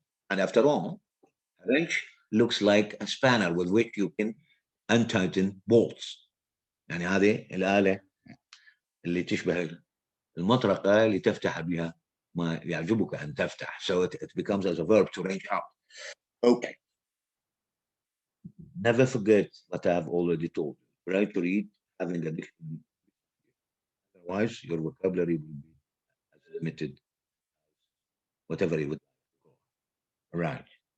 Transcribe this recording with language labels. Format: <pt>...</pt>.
<en>And after all, a wrench looks like a spanner with which you can untighten bolts.</en> <ar>يعني هذه الآلة اللي تشبه المطرقة اللي تفتح بها ما يعجبك أن تفتح.</ar> <en>So it becomes as a verb to wrench out. Okay. Never forget what I have already told you. Try to read having a dictionary. Otherwise, your vocabulary will be as limited whatever you would. Right.</en>